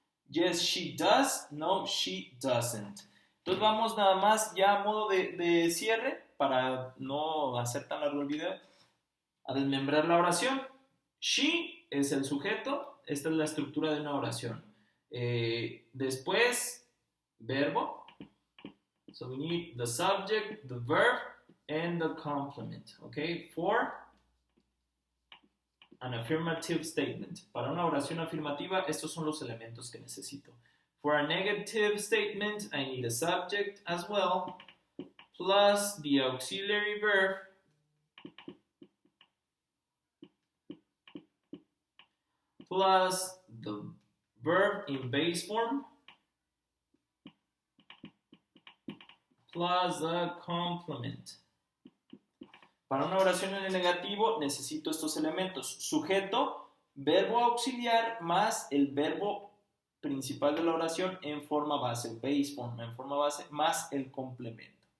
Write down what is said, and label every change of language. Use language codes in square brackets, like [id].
[en] Yes, she does. No, she doesn't. [es] Entonces vamos nada más ya a modo de cierre para no hacer tan largo el video. A desmembrar la oración. She es el sujeto. Esta es la estructura de una oración. Después, verbo. [en] So we need the subject, the verb, and the complement. Okay, for an affirmative statement. [es] Para una oración afirmativa, estos son los elementos que necesito. [en] For a negative statement, I need a subject as well, plus the auxiliary verb, plus the verb in base form, plus the complement. [es] Para una oración en el negativo necesito estos elementos. Sujeto, verbo auxiliar más el verbo principal de la oración en forma base, base form, en forma base, más el complemento.